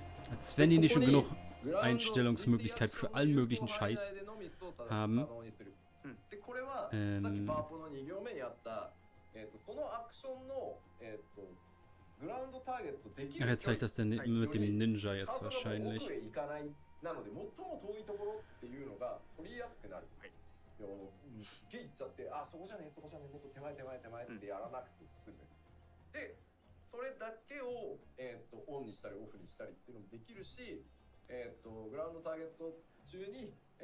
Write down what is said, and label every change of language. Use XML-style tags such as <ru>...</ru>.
<de>Als wenn die nicht schon genug Einstellungsmöglichkeit für allen möglichen Scheiß haben.</de> <ja>でこれはさっきパワポの2行目にあった、そのアクションの、グラウンドターゲットできる</ja> <de>Ach, er zeigt das denn mit dem Ninja jetzt wahrscheinlich.</de> <ja>奥へ行かないなので最も遠いところっていうのが取りやすくなる。はい。ゲイ行っちゃって、あ、そこじゃねえ、そこじゃねえ、もっと手前ってやらなくて済む。で、それだけを、オンにしたりオフにしたりっていうのもできるし、グラウンドターゲット中に、</ja>